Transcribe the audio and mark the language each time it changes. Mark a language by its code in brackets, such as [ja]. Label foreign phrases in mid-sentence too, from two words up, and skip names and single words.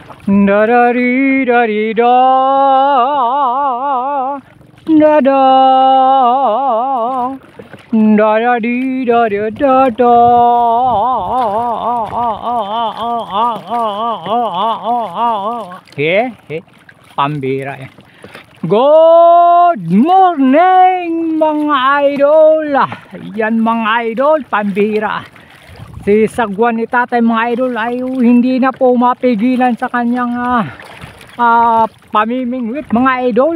[tl] Da da di da di da da da da da di da da da da. Pambira yan. [en] Good morning [tl] mga idol. Yan mga idol, pambira. Si sagwan ni tatay mga idol ay hindi na po mapigilan sa kanyang pamimingwit mga idol.